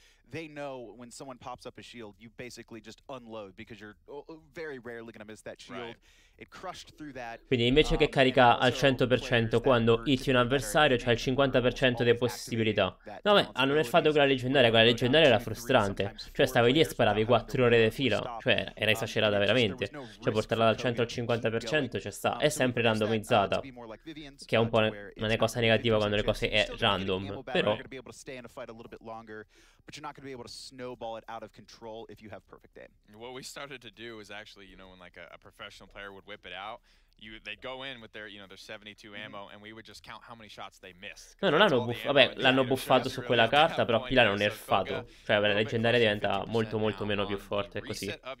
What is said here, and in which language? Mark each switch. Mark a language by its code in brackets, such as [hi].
[en] They know when someone pops up a shield, you basically just unload because you're very rarely going to miss that shield. It crushed through that. [it] Quindi invece che carica al 100% quando hiti un avversario, c'è il 50% di possibilità. No, beh, hanno nerfato quella leggendaria era frustrante. Cioè stavi lì e sparavi 4 ore di fila. Cioè era esagerata veramente. Cioè portarla dal 100 al 50% ci sta. È sempre randomizzata, che è un po' una cosa negativa quando le cose è random. Però [en] but you're not going to be able to snowball it out of control if you have perfect aim. What we started to do is actually, you know, when like a professional player would whip it out, they'd go in with their, you know, their 72 ammo, and we would just count how many shots they missed. [it] No, non l'hanno buffato, vabbè, l'hanno buffato su quella carta, però qui l'hanno nerfato. Cioè la leggendaria diventa molto molto meno più forte, così.